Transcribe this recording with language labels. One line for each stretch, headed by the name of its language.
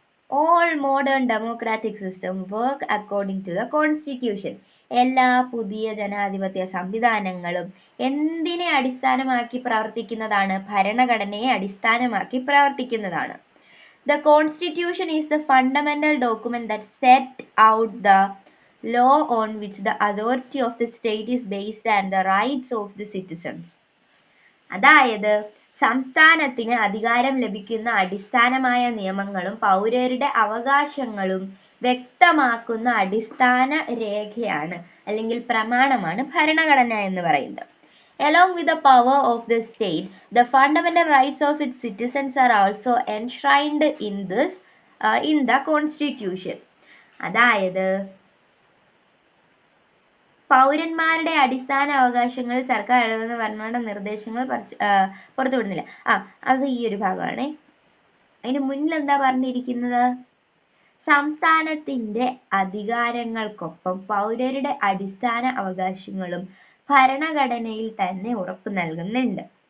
English: All modern democratic systems work according to the constitution.
Malayalam: എല്ലാ പുതിയ ജനാധിപത്യ സംവിധാനങ്ങളും എന്തിനെ അടിസ്ഥാനമാക്കി പ്രവർത്തിക്കുന്നതാണ്? ഭരണഘടനയെ അടിസ്ഥാനമാക്കി പ്രവർത്തിക്കുന്നതാണ്.
English: The constitution is the fundamental document that set out the law on which the authority of the state is based and the rights of the citizens.
Malayalam: അതായത് സംസ്ഥാനത്തിന് അധികാരം ലഭിക്കുന്ന അടിസ്ഥാനമായ നിയമങ്ങളും പൗരരുടെ അവകാശങ്ങളും വ്യക്തമാക്കുന്ന അടിസ്ഥാന രേഖയാണ് അല്ലെങ്കിൽ പ്രമാണമാണ് ഭരണഘടന എന്ന് പറയുന്നത്.
English: Along with the power of the state, the fundamental rights of its citizens are also enshrined in the constitution.
Malayalam: അതായത് പൗരന്മാരുടെ അടിസ്ഥാന അവകാശങ്ങൾ സർക്കാർ ഇടപെടുന്ന ഭരണഘടന നിർദ്ദേശങ്ങൾ പുറത്തുവിടുന്നില്ല. അത് ഈ ഒരു ഭാഗമാണ്. അതിന് മുന്നിൽ എന്താ പറഞ്ഞിരിക്കുന്നത്? സംസ്ഥാനത്തിന്റെ അധികാരങ്ങൾക്കൊപ്പം പൗരരുടെ അടിസ്ഥാന അവകാശങ്ങളും ഭരണഘടനയിൽ തന്നെ ഉറപ്പു നൽകുന്നുണ്ട്.